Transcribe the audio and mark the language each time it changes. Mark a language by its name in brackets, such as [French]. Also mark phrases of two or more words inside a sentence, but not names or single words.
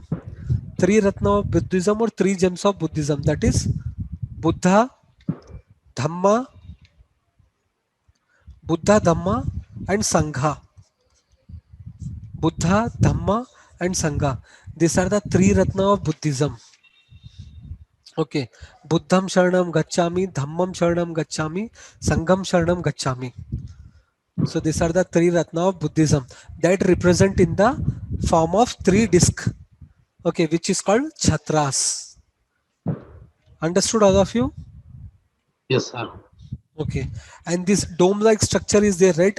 [English] Three ratna of Buddhism or three gems of Buddhism. That is Buddha, Dhamma, Buddha, Dhamma, and Sangha. Buddha, Dhamma, and Sangha. These are the three ratna of Buddhism. [Pali] Okay, Buddham Sharanam Gacchami, Dhammam Sharanam Gacchami, Sangham Sharanam Gacchami. [English] So these are the three Ratna of Buddhism that represent in the form of three disc. Okay, which is called Chhatras. Understood, all of you? Yes, sir. Okay, and this dome-like structure is there, right?